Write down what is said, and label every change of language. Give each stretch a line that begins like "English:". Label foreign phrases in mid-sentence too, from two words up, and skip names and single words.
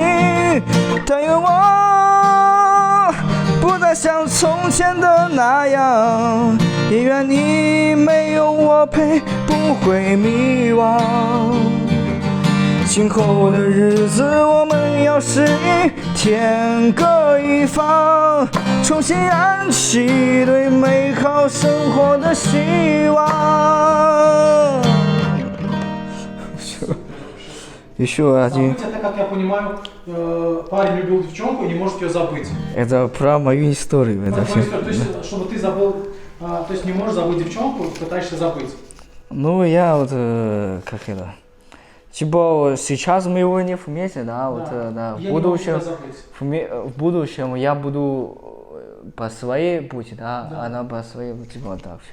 Chinese: 但愿我不再像从前的那样，也愿你没有我陪不会迷惘。今后的日子，我们要是一天各一方，重新燃起对美好生活的希望。
Russian: Еще один. Это, как я понимаю, парень любил девчонку и не может ее забыть. Это про мою историю. Про твою историю. То есть, чтобы ты забыл, то есть не можешь забыть девчонку, пытаешься забыть. Ну, я вот, как это, типа сейчас мы его не вместе, да, вот, да, в будущем я буду по своей пути, да, она по своей, типа вот так.